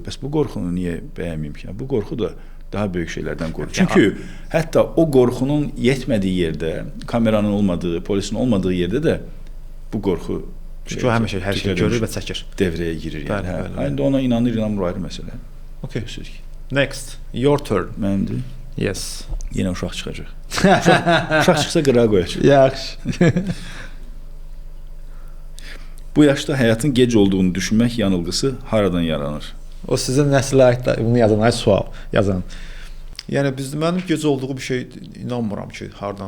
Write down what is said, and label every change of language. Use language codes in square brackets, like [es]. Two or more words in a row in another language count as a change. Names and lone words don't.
[az] Bəs bu qorxunu niyə bəyənməyim ki? Bu qorxu da daha böyük şeylərdən qoruyur. Çünki hətta o qorxunun yetmədiyi yerdə, kameranın olmadığı, polisin olmadığı yerdə də bu qorxu çünki o həmişə hər şeyi görür və çəkir. Devrəyə girir yəni. Bəli. Ona inanır, inanmır ayrı məsələ. [en] Okay. Next, your turn. [az] Mənimdir. [en] Yes. [az] Yenə uşaq çıxacaq. Uşaq çıxsa qırağa qoyacaq. Yaxşı. Bu yaşda həyatın gec olduğunu düşünmək yanılğısı haradan yaranır? O sizin nəslə aid bunu yazan sual yazan. Yəni mənim gec olduğu bir şey inanmıram ki, hardan.